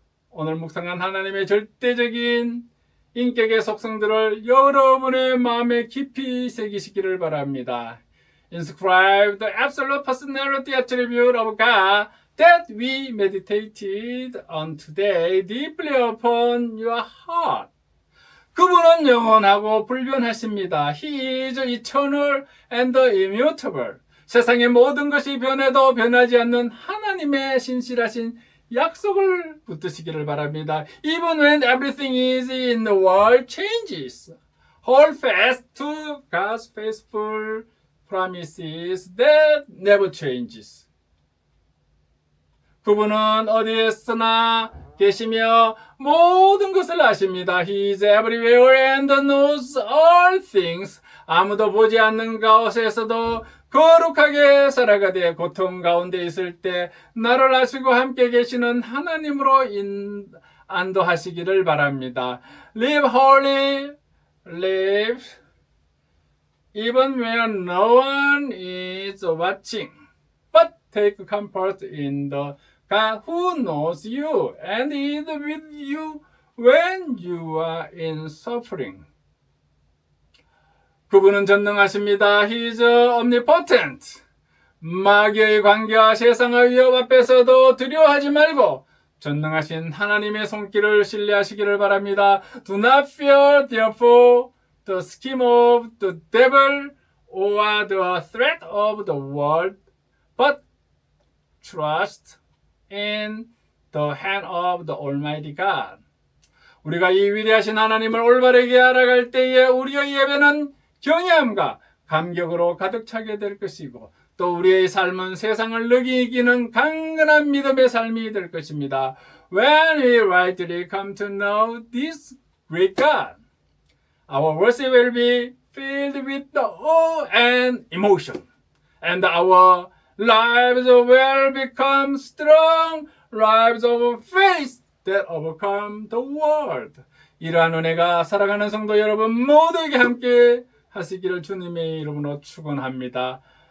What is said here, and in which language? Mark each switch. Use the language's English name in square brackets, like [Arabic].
[Korean] 오늘 묵상한 하나님의 절대적인 인격의 속성들을 여러분의 마음에 깊이 새기시기를 바랍니다. [English] Inscribe the absolute personality attribute of God that we meditated on today deeply upon your heart. [Korean] 그분은 영원하고 불변하십니다. [English] He is eternal and immutable. [Korean] 세상의 모든 것이 변해도 변하지 않는 하나님의 신실하신 약속을 붙드시기를 바랍니다. [English] Even when everything is in the world changes, hold fast to God's faithful promises that never changes. [Korean] 그분은 어디에서나 계시며 모든 것을 아십니다. [English] He is everywhere and knows all things. [Korean] 아무도 보지 않는 가운데에서도 거룩하게 살아가되 고통 가운데 있을 때 나를 아시고 함께 계시는 하나님으로 안도하시기를 바랍니다. [English] Live holy, live even when no one is watching. But take comfort in the God who knows you and is with you when you are in suffering. [Korean] 그분은 전능하십니다. [English] He is omnipotent. [Korean] 마귀의 관계와 세상의 위협 앞에서도 두려워하지 말고 전능하신 하나님의 손길을 신뢰하시기를 바랍니다. [English] Do not fear, therefore, the scheme of the devil or the threat of the world, but trust in the hand of the Almighty God. [Korean] 우리가 이 위대하신 하나님을 올바르게 알아갈 때에 우리의 예배는 경외함과 감격으로 가득 차게 될 것이고 또 우리의 삶은 세상을 능히 이기는 강건한 믿음의 삶이 될 것입니다. [English] When we rightly come to know this great God, our worship will be filled with the awe and emotion, and our lives will become strong lives of faith that overcome the world. [Korean] 이러한 은혜가 살아가는 성도 여러분 모두에게 함께 하시기를 주님의 이름으로 축원합니다.